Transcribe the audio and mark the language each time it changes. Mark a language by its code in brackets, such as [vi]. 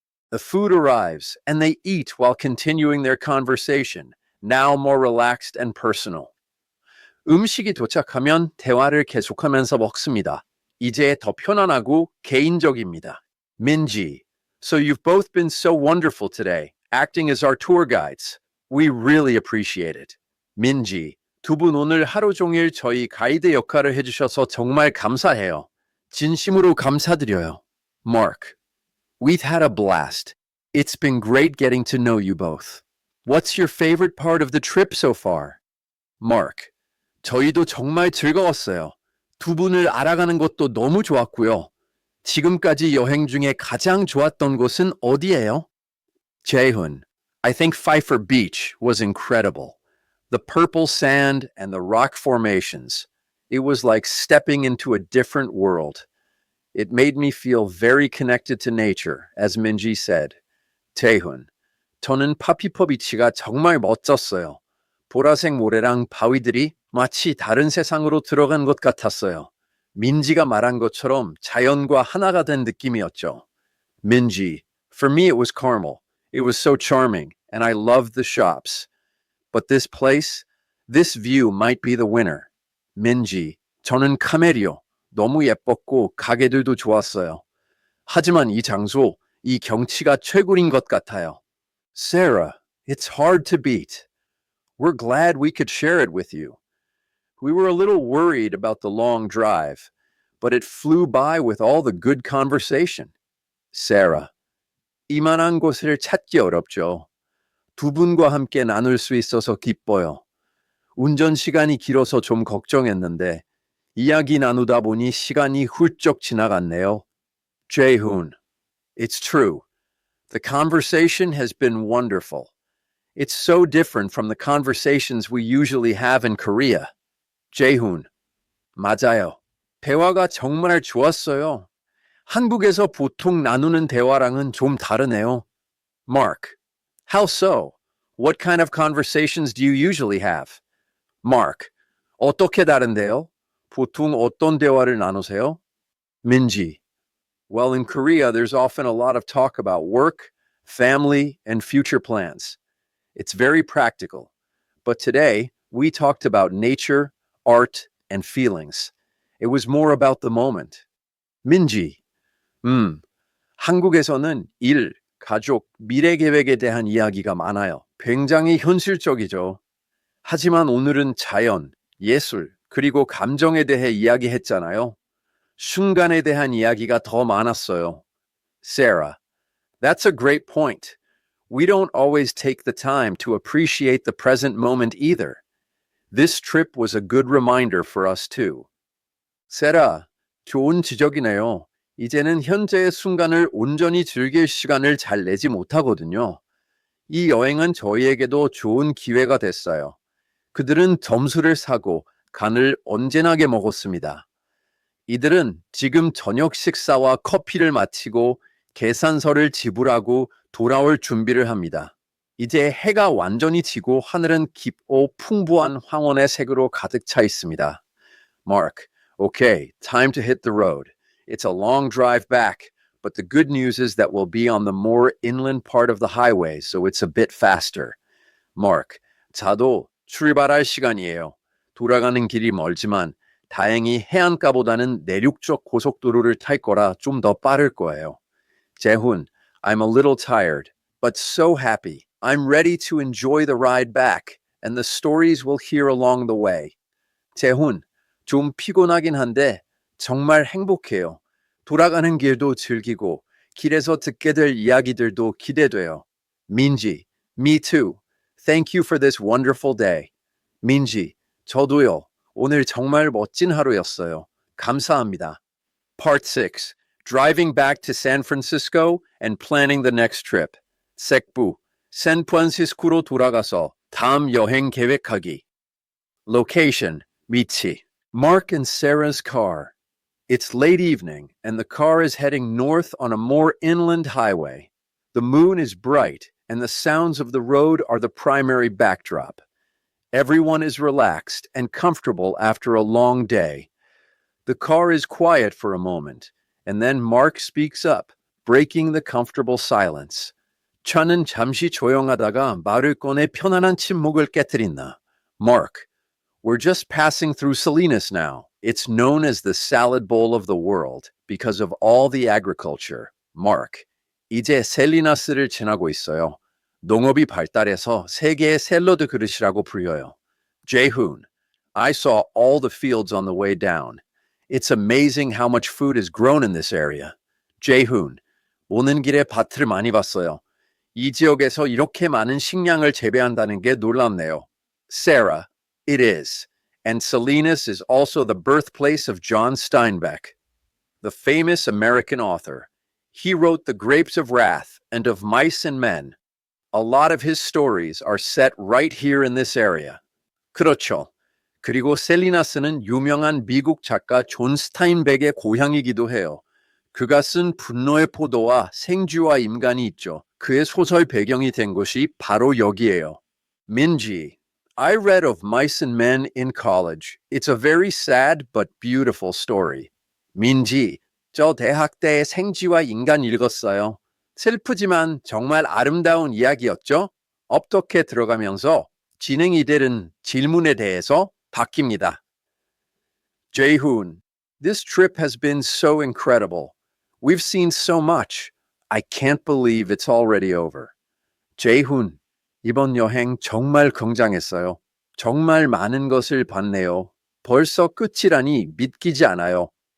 [en] The food arrives, and they eat while continuing their conversation, now more relaxed and personal. [ko] 음식이 도착하면 대화를 계속하면서 먹습니다. 이제 더 편안하고 개인적입니다. [en] Minji, so you've both been so wonderful today, acting as our tour guides. We really appreciate it. [ko] Minji, 두 분 오늘 하루 종일 저희 가이드 역할을 해주셔서 정말 감사해요. 진심으로 감사드려요. [en] Mark, we've had a blast. It's been great getting to know you both. What's your favorite part of the trip so far? [ko] Mark, 저희도 정말 즐거웠어요. 두 분을 알아가는 것도 너무 좋았고요. 지금까지 여행 중에 가장 좋았던 곳은 어디예요? [en] Jaehoon, I think Pfeiffer Beach was incredible. The purple sand and the rock formations. It was like stepping into a different world. It made me feel very connected to nature, as Minji said. [ko] Taehoon, 저는 파피퍼 비치가 정말 멋졌어요. 보라색 모래랑 바위들이 마치 다른 세상으로 들어간 것 같았어요. 민지가 말한 것처럼 자연과 하나가 된 느낌이었죠. [en] Minji, for me it was Carmel. It was so charming, and I loved the shops. But this place, this view might be the winner. [ko] Minji, 저는 카멜이요. 너무 예뻤고 가게들도 좋았어요. 하지만 이 장소, 이 경치가 최고인 것 같아요. [en] Sarah, it's hard to beat. We're glad we could share it with you. We were a little worried about the long drive, but it flew by with all the good conversation. [ko] Sarah, 이만한 곳을 찾기 어렵죠. 두 분과 함께 나눌 수 있어서 기뻐요. 운전 시간이 길어서 좀 걱정했는데 이야기 나누다 보니 시간이 훌쩍 지나갔네요. [en] Jaehoon, it's true. The conversation has been wonderful. It's so different from the conversations we usually have in Korea. [ko] Jaehoon, 맞아요. 대화가 정말 좋았어요. 한국에서 보통 나누는 대화랑은 좀 다르네요. [en] Mark, how so? What kind of conversations do you usually have? [ko] Mark, 어떻게 다른데요? 보통 어떤 대화를 나누세요? [en] Minji, well, in Korea, there's often a lot of talk about work, family, and future plans. It's very practical. But today, we talked about nature, art, and feelings. It was more about the moment. [ko] Minji, 한국에서는 일, 가족, 미래 계획에 대한 이야기가 많아요. 굉장히 현실적이죠. 하지만 오늘은 자연, 예술, 그리고 감정에 대해 이야기했잖아요. 순간에 대한 이야기가 더 많았어요. Sarah, [en] that's a great point. we don't always take the time to appreciate the present moment either. This trip was a good reminder for us too. [ko] 세라, 좋은 지적이네요. 이제는 현재의 순간을 온전히 즐길 시간을 잘 내지 못하거든요. 이 여행은 저희에게도 좋은 기회가 됐어요. 그들은 점수를 사고 간을 언제나게 먹었습니다. 이들은 지금 저녁 식사와 커피를 마치고 계산서를 지불하고 돌아올 준비를 합니다. 이제 해가 완전히 지고 하늘은 깊고 풍부한 황혼의 색으로 가득 차 있습니다. [en] Mark, okay, time to hit the road. It's a long drive back, but the good news is that we'll be on the more inland part of the highway, so it's a bit faster. [ko] Mark, 자도 출발할 시간이에요. 돌아가는 길이 멀지만 다행히 해안가보다는 내륙 쪽 고속도로를 탈 거라 좀 더 빠를 거예요. [en] 재훈, I'm a little tired, but so happy. I'm ready to enjoy the ride back and the stories we'll hear along the way. [ko] 재훈, 좀 피곤하긴 한데 정말 행복해요. 돌아가는 길도 즐기고 길에서 듣게 될 이야기들도 기대돼요. [en] 민지, me too. Thank you for this wonderful day. [ko] 민지, 저도요. 오늘 정말 멋진 하루였어요. 감사합니다. [en] Part 6. Driving back to San Francisco and planning the next trip. [ko] 색부, 샌프란시스코로 돌아가서 다음 여행 계획하기. [en] Location, 위치. Mark and Sarah's car. It's late evening, and the car is heading north on a more inland highway. The moon is bright, and the sounds of the road are the primary backdrop. Everyone is relaxed and comfortable after a long day. The car is quiet for a moment, and then Mark speaks up, breaking the comfortable silence. [ko] 차는 잠시 조용하다가 말을 꺼내 편안한 침묵을 깨뜨린다. [en] Mark, we're just passing through Salinas now. It's known as the salad bowl of the world because of all the agriculture. [ko] Mark, 이제 셀리나스를 지나고 있어요. 농업이 발달해서 세계의 샐러드 그릇이라고 불려요. [en] Jaehoon, I saw all the fields on the way down. It's amazing how much food is grown in this area. [ko] Jaehoon, 오는 길에 밭을 많이 봤어요. 이 지역에서 이렇게 많은 식량을 재배한다는 게 놀랍네요. [en] Sarah, it is. And Salinas is also the birthplace of John Steinbeck, the famous American author. He wrote The Grapes of Wrath and Of Mice and Men. A lot of his stories are set right here in this area. [ko] 그렇죠. 그리고 셀리나스는 유명한 미국 작가 존 스타인백의 고향이기도 해요. 그가 쓴 분노의 포도와 생쥐와 임간이 있죠. 그의 소설 배경이 된 곳이 바로 여기예요. [en] Minji, I read Of Mice and Men in college. It's a very sad but beautiful story. [ko] 민지, 저 대학 때 생쥐와 인간 읽었어요. 슬프지만 정말 아름다운 이야기였죠? 어떻게 들어가면서 진행이 되는 질문에 대해서 바뀝니다. [en] Jaehoon, this trip has been so incredible. We've seen so much. I can't believe it's already over. [ko] Jaehoon, 이번 여행 정말 굉장했어요. 정말 많은 것을 봤네요. 벌써 끝이라니 믿기지 않아요.